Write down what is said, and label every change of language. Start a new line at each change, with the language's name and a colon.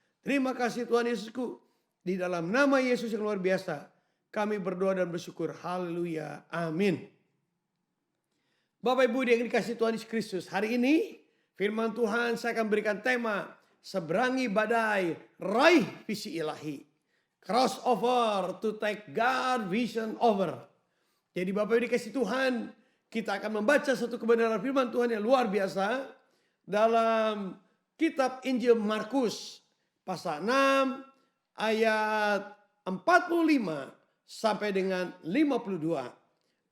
Indonesian: Terima kasih Tuhan Yesusku. Di dalam nama Yesus yang luar biasa, kami berdoa dan bersyukur. Haleluya. Amin. Bapak Ibu yang dikasih Tuhan Yesus Kristus. Hari ini firman Tuhan saya akan berikan tema. Seberangi badai, raih visi ilahi.
English: Crossover to take God vision over.
Indonesian: Jadi Bapak Ibu dikasih Tuhan, kita akan membaca satu kebenaran firman Tuhan yang luar biasa. Dalam kitab Injil Markus. Pasal 6 ayat 45 sampai dengan 52.